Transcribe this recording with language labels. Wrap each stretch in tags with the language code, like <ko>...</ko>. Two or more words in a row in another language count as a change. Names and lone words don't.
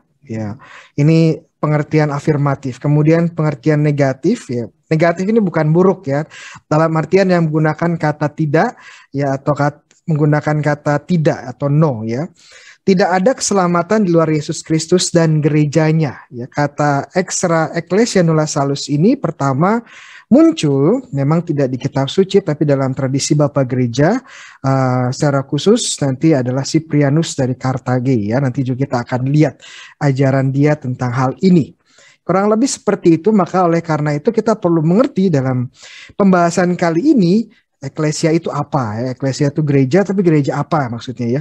<id>Ya, ini pengertian afirmatif. Kemudian pengertian negatif ya. Negatif ini bukan buruk ya. Dalam artian yang menggunakan kata tidak ya atau menggunakan kata tidak atau no ya. Tidak ada keselamatan di luar Yesus Kristus dan gerejanya. Ya, kata</id> <la>extra ecclesia nulla salus</la> <id>ini pertama muncul memang tidak di kitab suci tapi dalam tradisi Bapak Gereja secara khusus nanti adalah Cyprianus dari Kartage ya, nanti juga kita akan lihat ajaran dia tentang hal ini. Kurang lebih seperti itu, maka oleh karena itu kita perlu mengerti dalam pembahasan kali ini eklesia itu apa ya, eklesia itu gereja, tapi gereja apa maksudnya ya.</id>